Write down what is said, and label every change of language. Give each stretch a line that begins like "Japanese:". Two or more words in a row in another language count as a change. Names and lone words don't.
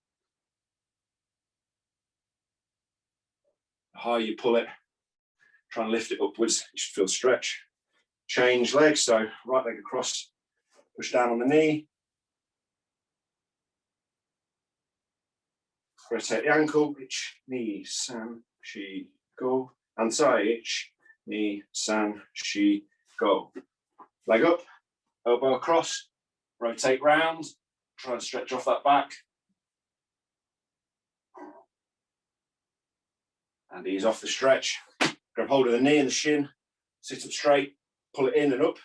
English: The higher you pull it, try and lift it upwards. You should feel stretch. Change legs, so right leg across, push down on the knee. Rotate the ankle,
Japanese: ich, ni, san, shi, go.
English: And side,
Japanese: ich, ni, san, shi, go.
English: Leg up, elbow across, rotate round, try and stretch off that back. And ease off the stretch. Grab hold of the knee and the shin, sit up straight, pull it in and up.